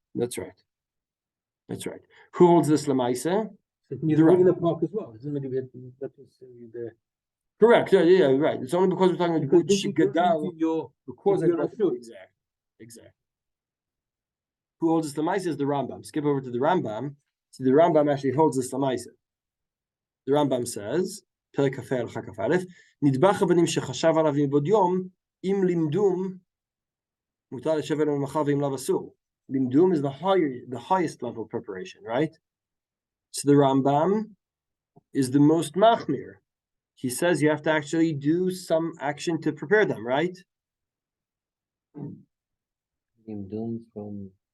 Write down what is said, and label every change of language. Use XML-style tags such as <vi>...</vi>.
<en>That's right. That's right. Who holds this lemaisa? The rock in the park as well. Isn't it the correct. Yeah, right. It's only because we're talking about good gadal. Because exactly. Who holds this lemaisa is the Rambam. Skip over to the Rambam. So the Rambam actually holds this lemaisa. The Rambam says,</en> <he>פרק כ"ה הלכה כ"א, נדבך הבנים שחשב עליו מבעוד יום, אם לימדום, מותר לשבת עליו מחר ואם לאו אסור.</he> <en>Limdum is the highest level of preparation, right? So the Rambam is the most machmir. He says you have to actually do some action to prepare them, right? Limdum from</en>